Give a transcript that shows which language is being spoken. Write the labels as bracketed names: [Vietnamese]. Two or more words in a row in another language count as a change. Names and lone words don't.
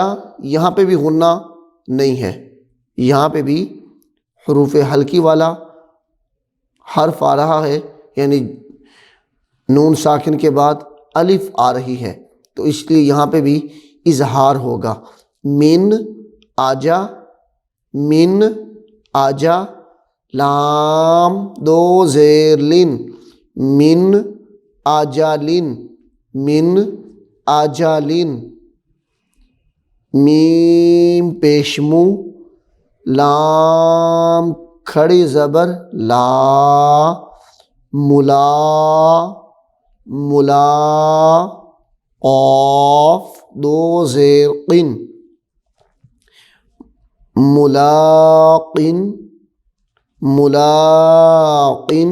[Urdu] یہاں پہ بھی غنہ نہیں ہے. یہاں پہ بھی حروف حلقی والا حرف آ رہا ہے، یعنی نون ساکن کے بعد الف آ رہی ہے تو اس لیے یہاں پہ بھی اظہار ہوگا. [Arabic] من آجا، من آجا. [Urdu] لام دو زیر لن، [Arabic] من آجالن، من آجالن. [Urdu] میم پیشمو، لام کھڑی زبر لا، ملا، ملا. قاف دو زیر قن، ملاقن، ملاقن.